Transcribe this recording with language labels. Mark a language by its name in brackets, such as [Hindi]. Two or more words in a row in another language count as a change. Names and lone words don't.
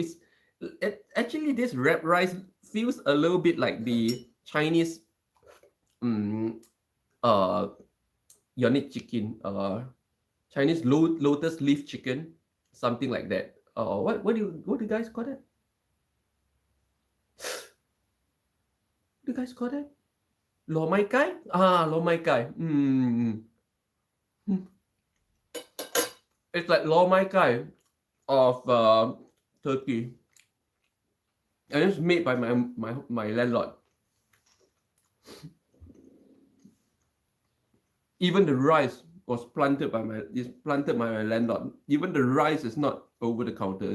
[English] Actually, this wrapped rice feels a little bit like the Chinese yonic chicken, Chinese lotus leaf chicken, something like that. What do you guys call that? What do you guys call that? [Cantonese] 糯米雞？糯米雞. [English] It's like [Cantonese] 糯米雞 [English] of Turkey, and it's made by my landlord. Even the rice was planted by my landlord. Even the rice is not over the counter.